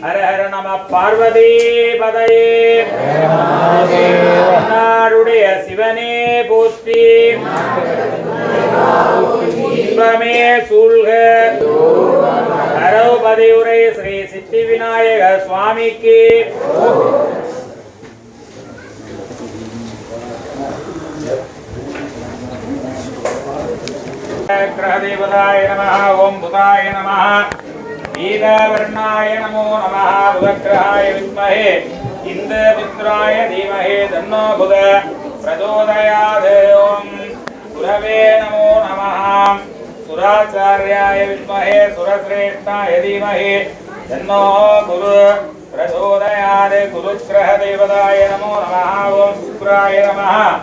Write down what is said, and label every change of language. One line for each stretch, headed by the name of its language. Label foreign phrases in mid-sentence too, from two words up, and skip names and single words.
Sanskrit: हर हर नम पार्वती पतये
Tamil: நாடுடைய சிவனே போற்றி இன்பமே சூழ்க ஹரோபதியுரை ஸ்ரீ சித்தி விநாயக சுவாமிக்கு
Sanskrit: ग्रहदेवताय नमः ओम बुधाय नमः नीलवर्णाय नमो नमः बुधग्रहाय विद्महे इंद्रपुत्राय धीमहि तन्नो बुध प्रचोदयात् ओम गुरवे नमो नमः सुराचार्याय विद्महे सुरश्रेष्ठाय धीमहि तन्नो गुरु प्रचोदयात् गुरुग्रहदेवताय नमो नमः ओम शुक्राय नमः